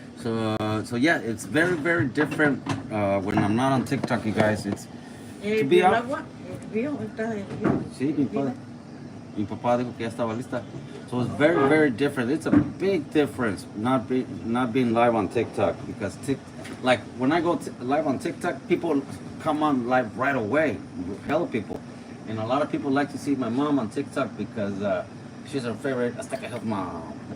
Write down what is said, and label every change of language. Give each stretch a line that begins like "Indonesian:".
English: So yeah, it's very, very different when I'm not on TikTok, you guys. It's to be
Spanish: ¿El
English: out.
Spanish: agua? ¿Hirvió? ¿Está hirvió? Sí, mi papá dijo que ya estaba lista.
English: So it's very, very different. It's a big difference not being live on TikTok because like when I go live on TikTok, people come on live right away. Hell, people, and a lot of people like to see my mom on TikTok because she's her favorite Azteca Health mom.